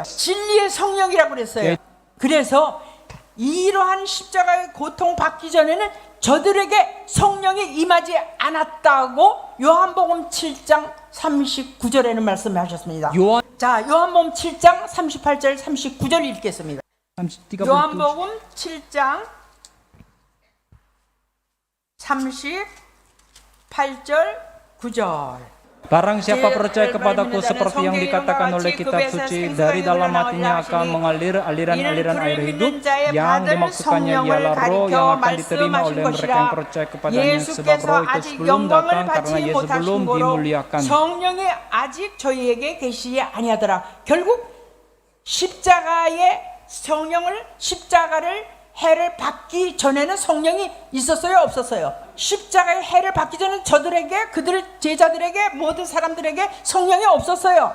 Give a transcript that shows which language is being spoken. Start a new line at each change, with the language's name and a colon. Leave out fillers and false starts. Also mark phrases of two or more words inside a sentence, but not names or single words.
Korean: 진리의 성령이라고 그랬어요. 그래서 이러한 십자가의 고통 받기 전에는 저들에게 성령이 임하지 않았다고 요한복음 7장 39절에는 말씀하셨습니다. 자, 요한복음 7장 38절 39절 읽겠습니다. 요한복음 7장 38절 9절.
Indonesian: Barang siapa percaya kepadaku seperti yang dikatakan oleh kitab suci, dari dalam hatinya akan mengalir aliran-aliran air hidup. Yang dimaksudkannya ialah roh yang akan diterima oleh mereka yang percaya kepadanya, sebab roh itu sebelum datang karena Yesus belum dimuliakan.
Korean: 성령이 아직 저희에게 계시지 아니하더라. 결국 십자가를 해를 받기 전에는 성령이 있었어요, 없었어요? 십자가의 해를 받기 전에 저들에게, 그들 제자들에게, 모든 사람들에게 성령이 없었어요.